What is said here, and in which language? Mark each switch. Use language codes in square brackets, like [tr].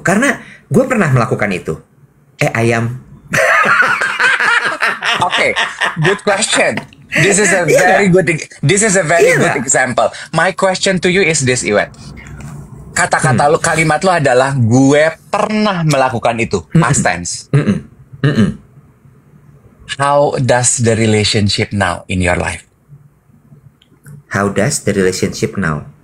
[id] Karena gue pernah melakukan itu. Ayam. [en] Okay, good question. This is a very good example. My question to you is this, Iwet. [id] Kata-kata lo, kalimat lo adalah gue pernah melakukan itu, past tense. [en] How does the relationship now in your life? How does the relationship now?